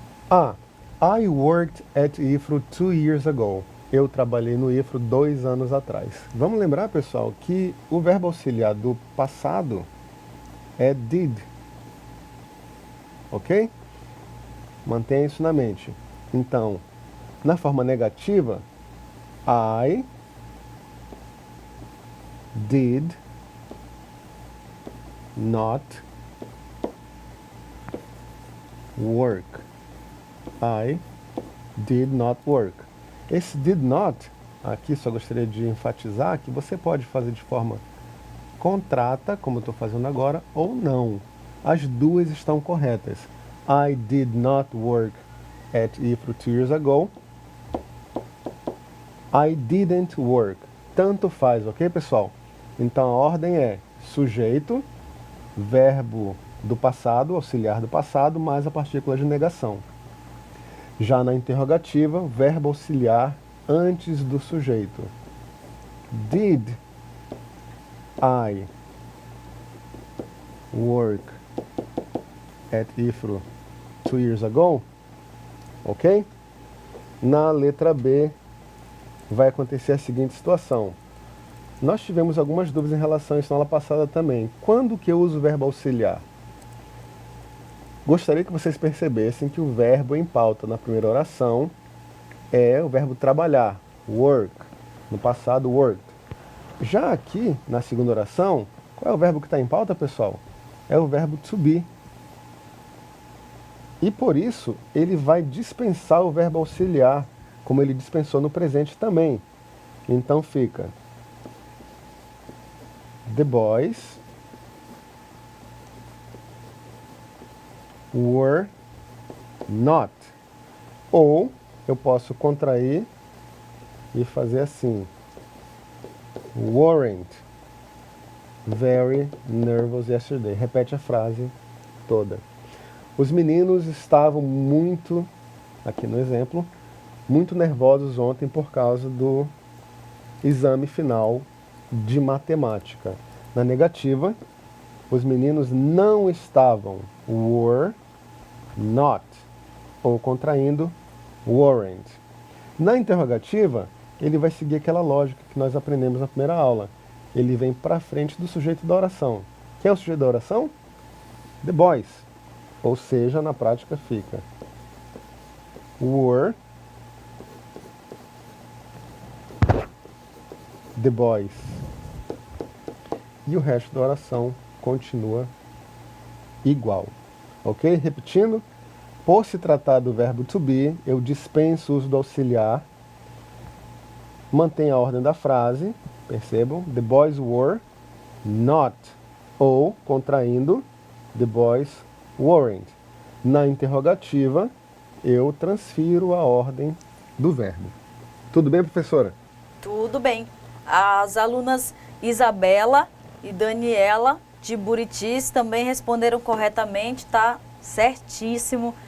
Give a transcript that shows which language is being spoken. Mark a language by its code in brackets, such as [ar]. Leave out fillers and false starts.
[en] I worked at IFRO 2 years ago. [pt] Eu trabalhei no IFRO 2 anos atrás. Vamos lembrar, pessoal, que o verbo auxiliar do passado é did. Ok? Mantenha isso na mente. Então, na forma negativa, [en] I did not work. I did not work. [pt] Esse did not, aqui só gostaria de enfatizar que você pode fazer de forma contrata, como eu estou fazendo agora, ou não. As duas estão corretas. [en] I did not work at IFRO 2 years ago. I didn't work. [pt] Tanto faz, ok, pessoal? Então a ordem é sujeito, verbo do passado, auxiliar do passado, mais a partícula de negação. Já na interrogativa, verbo auxiliar antes do sujeito. [en] Did I work at IFRO 2 years ago? [pt] Ok? Na letra B, vai acontecer a seguinte situação. Nós tivemos algumas dúvidas em relação a isso na aula passada também. Quando que eu uso o verbo auxiliar? Gostaria que vocês percebessem que o verbo em pauta na primeira oração é o verbo trabalhar, work. No passado, worked. Já aqui, na segunda oração, qual é o verbo que está em pauta, pessoal? É o verbo to be. E por isso, ele vai dispensar o verbo auxiliar, como ele dispensou no presente também. Então fica [en] the boys were not. [pt] Ou eu posso contrair e fazer assim. [en] Weren't very nervous yesterday. [pt] Repete a frase toda. Os meninos estavam muito, aqui no exemplo, muito nervosos ontem por causa do exame final de matemática. Na negativa, os meninos não estavam, [en] were not, [pt] ou contraindo, weren't. Na interrogativa, ele vai seguir aquela lógica que nós aprendemos na primeira aula. Ele vem para frente do sujeito da oração. Quem é o sujeito da oração? [en] The boys. [pt] Ou seja, na prática fica [en] were the boys. [pt] E o resto da oração continua igual. Ok? Repetindo, por se tratar do verbo to be, eu dispenso o uso do auxiliar, mantenho a ordem da frase Percebam? [en] The boys were not. [pt] Ou, contraindo, [en] the boys weren't. [pt] Na interrogativa, eu transfiro a ordem do verbo. Tudo bem, professora? Tudo bem. As alunas Isabela e Daniela de Buritis também responderam corretamente, tá certíssimo.